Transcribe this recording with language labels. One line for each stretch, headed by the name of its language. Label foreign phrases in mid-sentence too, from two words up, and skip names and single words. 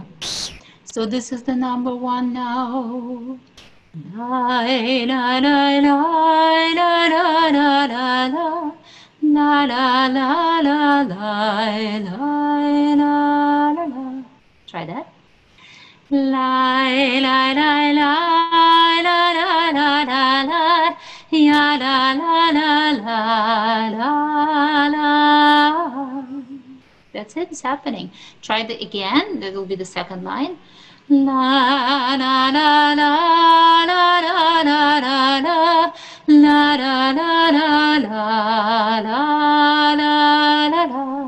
English: So this is the number one now. La la la la la la la la la la la la la la. Try that. La la la la la la la la la ya la la la la la. That's it. It's happening. Try it again. That will be the second line. La la la la la la la la la la la la la la la.